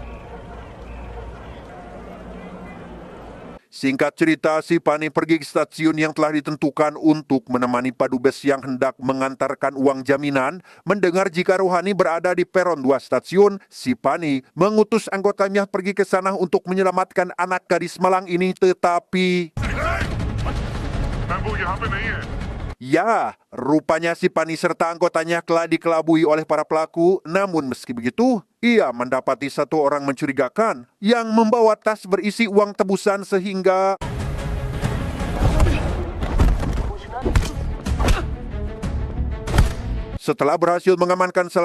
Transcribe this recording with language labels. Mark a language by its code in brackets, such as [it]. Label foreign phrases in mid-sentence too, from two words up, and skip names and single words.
[id] Singkat cerita, Sipani pergi ke stasiun yang telah ditentukan untuk menemani padubes yang hendak mengantarkan uang jaminan. Mendengar jika Ruhani berada di peron 2 stasiun, Sipani mengutus anggotanya pergi ke sana untuk menyelamatkan anak gadis malang ini, tetapi [hi] वो यहाँ पे नहीं है [id] ya, rupanya Sipani serta anggotanya telah dikelabui oleh para pelaku. Namun meski begitu, ia mendapati satu orang mencurigakan yang membawa tas berisi uang tebusan sehingga setelah berhasil mengamankan salah